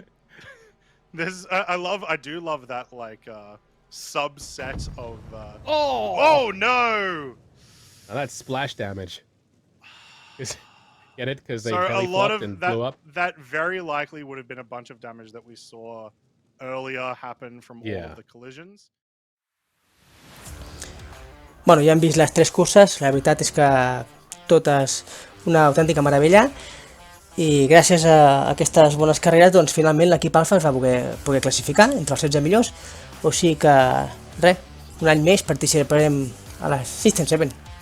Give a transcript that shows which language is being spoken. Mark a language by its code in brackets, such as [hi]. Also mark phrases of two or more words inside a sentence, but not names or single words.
[en] I do love that like subset of. Oh no! Now that's splash damage. Get it? Because they So belly a lot flopped of and blew up. that very likely would have been a bunch of damage that we saw earlier happen from all of the collisions. [ca] Bueno, ja hem vist les 3 curses, la veritat és que totes una autèntica meravella i gràcies a aquestes bones carreres doncs finalment l'equip Alfa es va poder classificar entre els 16 millors, o sigui que res, un any més participarem a la System 7.